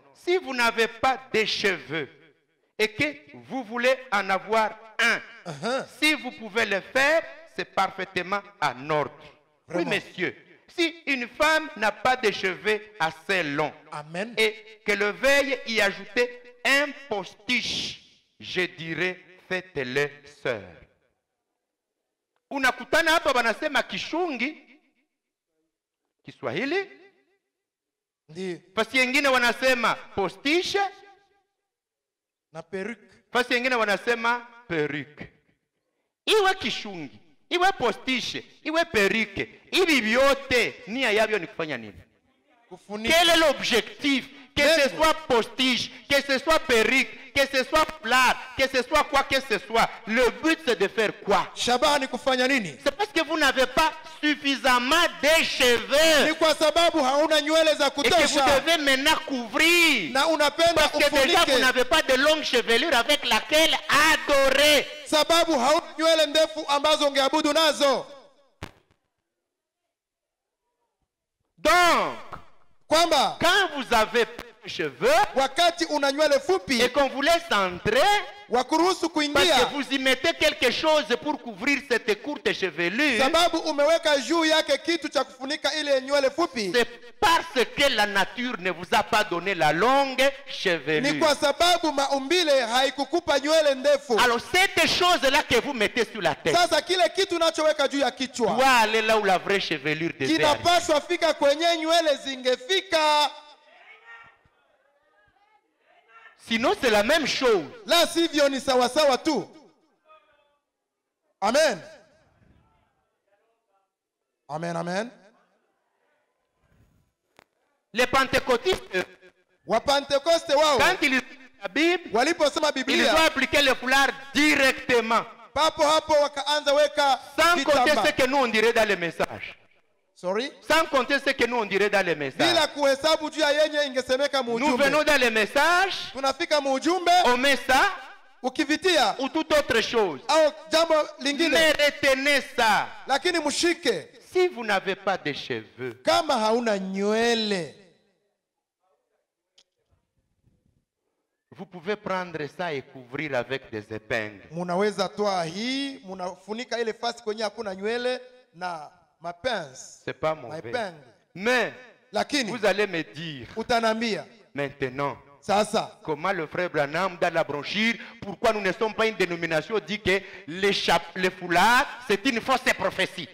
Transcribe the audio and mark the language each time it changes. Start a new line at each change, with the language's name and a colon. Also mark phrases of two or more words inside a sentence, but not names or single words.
French: Si vous n'avez pas de cheveux et que vous voulez en avoir un, si vous pouvez le faire, c'est parfaitement en ordre. Vraiment. Oui, monsieur. Si une femme n'a pas de cheveux assez longs, Amen. et que le veuille y ajouter un postiche, je dirais, faites-le, sœur.
Swahili: Unakutana hapa banasema kishungi Kiswahili, Ndiyo. fasi yengine wanasema postiche, Na peruke. fasi yengine wanasema perruque. Iwe kishungi, iwe postiche, iwe perruque, hivi vyote nia yavyo ni kufanya nini? Kufunika.
French: Quel est l'objectif? Que ce soit postiche, que ce soit perruque, que ce soit plate, que ce soit quoi que ce soit. Le but c'est de faire quoi?
Swahili: Shabaha ni kufanya nini?
French: C'est parce que vous n'avez pas suffisamment de cheveux.
Swahili: Ni kwa sababu hauna nywele za
French: Et que vous
Swahili: kutosha.
French: devez maintenant couvrir.
Swahili: Na unapenda
French: Parce que déjà vous
Swahili: ufunike.
French: n'avez pas de longue chevelure avec laquelle adorer.
Swahili: Sababu hauna nywele ndefu ambazo ungeabudu nazo.
French: Donc,
Swahili: Kwamba
French: quand vous avez peu de cheveux
Swahili: wakati una nywele fupi
French: et qu'on vous laisse entrer,
Swahili: wakuruhusu
French: parce
Swahili: kuingia,
French: que vous y mettez quelque chose pour couvrir cette courte chevelure,
Swahili: sababu umeweka juu yake kitu cha kufunika ile nywele fupi,
French: c'est parce que la nature ne vous a pas donné la longue
Swahili: ni
French: chevelure.
Swahili: kwa sababu maumbile haikukupa nywele ndefu.
French: Alors cette chose-là que vous mettez sur la tête
Swahili: Sasa kile kitu unachoweka juu ya kichwa
French: doit aller là où la vraie chevelure devait aller.
Swahili: kinapaswa fika kwenye nywele zingefika,
French: Sinon c'est la même chose.
Swahili: la sivyo ni sawasawa tu. Amen. Amen, amen.
French: Les pentecôtistes,
Swahili: Wapentekoste wao
French: quand ils lisent la Bible,
Swahili: waliposoma
French: ils ont
Swahili: Biblia
French: appliqué le foulard directement,
Swahili: papo hapo wakaanza weka
French: sans compter
Swahili: vitambaa.
French: ce que nous on dirait dans les messages.
English: Sorry?
French: Sans compter ce que nous on dirait dans les messages.
Swahili: Bila kuhesabu juu ya yenye ingesemeka
French: Nous
Swahili: muujumbe.
French: venons dans les messages,
Swahili: Tunafika muujumbe,
French: on met ça,
Swahili: ukivitia
French: ou toute autre chose.
Swahili: au jambo
French: Mais
Swahili: lingine,
French: retenez ça.
Swahili: lakini mshike.
French: Si vous n'avez pas de cheveux,
Swahili: Kama hauna nywele,
French: vous pouvez prendre ça et couvrir avec des épingles.
Swahili: munaweza toa hii, munafunika ile fasi kwenye hakuna nywele na mapenzi,
French: C'est pas mauvais.
Swahili: mapenzi.
French: Mais
Swahili: Lakini
French: vous allez me dire
Swahili: utanambia
French: maintenant,
Swahili: sasa,
French: comment le frère Branham dans la brochure, pourquoi nous ne sommes pas une dénomination dit que les foulards, c'est une fausse prophétie.